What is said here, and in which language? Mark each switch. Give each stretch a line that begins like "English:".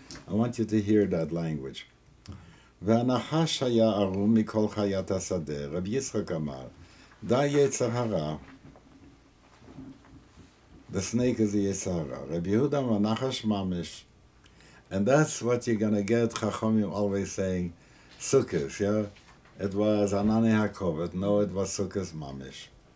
English: I want you to hear that language.
Hebrew: והנחש היה ערום מכל חיית השדה. רבי יצחק אמר, די יצר הרע.
English: The snake is the
Hebrew: יצר הרע. רבי יהודה אמר, נחש ממש.
English: And that's what you're going to get, Chachomim always saying, Sukkos, yeah? It was Anani HaKovet. No, it was Sukkos mamish.